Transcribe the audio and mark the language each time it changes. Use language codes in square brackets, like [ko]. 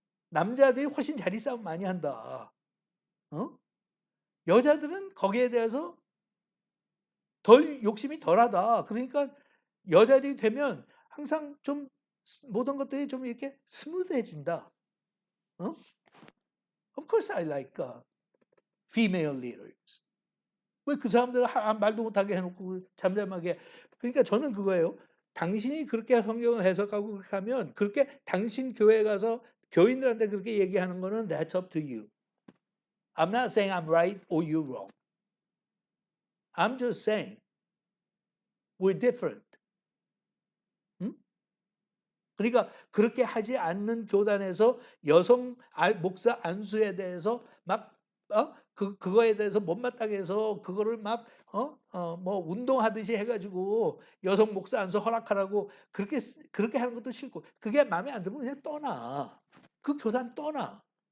[ko] 남자들이 훨씬 자리 싸움 많이 한다. 여자들은 거기에 대해서 덜 욕심이 덜하다. 그러니까 여자들이 되면 항상 좀 모든 것들이 좀 이렇게 스무드해진다. [en] Of course I like female leaders. [ko] 왜 그 사람들을 말도 못하게 해놓고 잠잠하게. 그러니까 저는 그거예요. 당신이 그렇게 성경을 해석하고 그렇게 하면 그렇게 당신 교회에 가서 교인들한테 그렇게 얘기하는 거는 [en] that's up to you. I'm not saying I'm right or you're wrong. I'm just saying we're different. [ko] 그러니까 그렇게 하지 않는 교단에서 여성 목사 안수에 대해서 막 그거에 대해서 못마땅해 해서 그거를 막 뭐 운동하듯이 해가지고 여성 목사 안수 허락하라고 그렇게 하는 것도 싫고 그게 마음에 안 들면 그냥 떠나. 그 교단 떠나.